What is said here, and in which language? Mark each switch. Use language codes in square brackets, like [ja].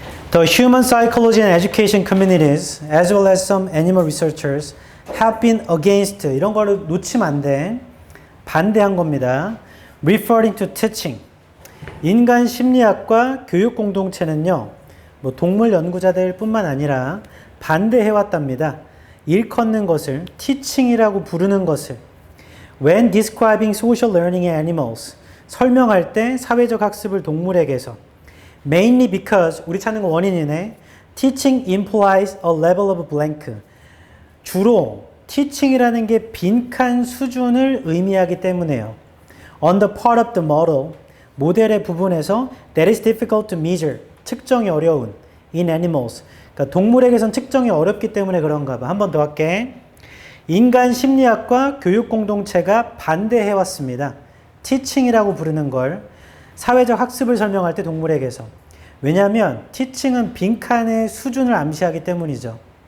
[en] The human psychology and education communities as well as some animal researchers have been against, [ko] 이런 거를 놓치면 안 돼. 반대한 겁니다. [en] Referring to teaching. [ko] 인간 심리학과 교육 공동체는요, 동물 연구자들 뿐만 아니라 반대해왔답니다. 일컫는 것을, teaching이라고 부르는 것을. [en] When describing social learning in animals. [ko] 설명할 때 사회적 학습을 동물에게서. [en] Mainly because, [ko] 우리 찾는 거 원인이네. [en] Teaching implies a level of blank. [ko] 주로 teaching이라는 게 빈칸 수준을 의미하기 때문에요. [en] On the part of the model, [ko] 모델의 부분에서 [en] that is difficult to measure, [ko] 측정이 어려운 [en] in animals. [ko] 그러니까 동물에게선 측정이 어렵기 때문에 그런가 봐. 한 번 더 할게. 인간 심리학과 교육 공동체가 반대해왔습니다. teaching이라고 부르는 걸 사회적 학습을 설명할 때 동물에게서. 왜냐하면 teaching은 빈칸의 수준을 암시하기 때문이죠.